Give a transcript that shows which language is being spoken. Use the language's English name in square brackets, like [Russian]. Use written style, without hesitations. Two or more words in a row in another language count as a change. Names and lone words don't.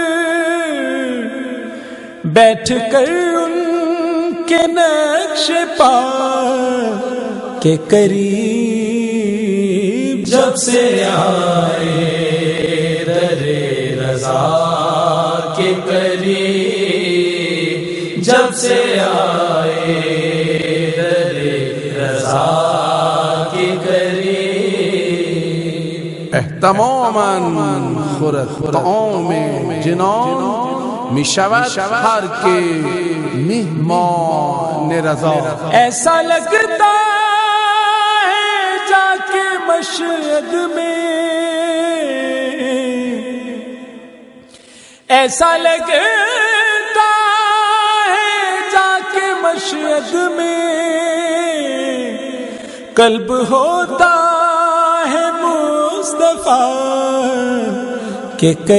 [Urdu] بیٹھ کر ان کے نقش پا کے قریب، جب سے آئے در رضا کے قریب، جب سے آئے در رضا کے قریب۔ [Persian] تماما خورد طعام جنان، می شود هر که مهمان رضا۔ [Urdu] ایسا لگتا ہے جا کے مشہد میں، ایسا لگتا ہے جا کے مشہد میں، قلب ہوتا ہے مصطفیٰ کے